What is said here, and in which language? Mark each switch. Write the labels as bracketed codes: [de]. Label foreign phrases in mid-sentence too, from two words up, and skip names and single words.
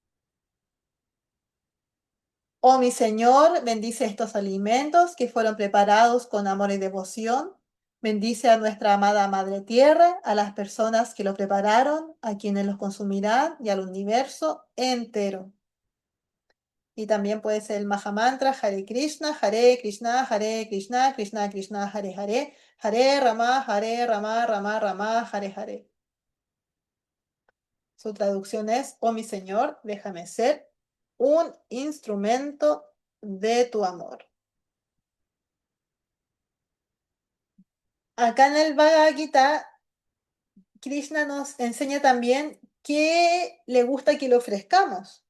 [es] Oh mi Señor, bendice estos alimentos que fueron preparados con amor y devoción. Bendice a nuestra amada Madre Tierra, a las personas que lo prepararon, a quienes los consumirán y al universo entero. Y también puede ser el Mahamantra Hare Krishna, Hare Krishna, Hare Krishna, Krishna Krishna, Hare Hare, Hare Rama, Hare Rama, Rama Rama, Hare Hare. Su traducción es, oh mi Señor, déjame ser un instrumento de tu amor. Acá en el Bhagavad Gita, Krishna nos enseña también que le gusta que le ofrezcamos.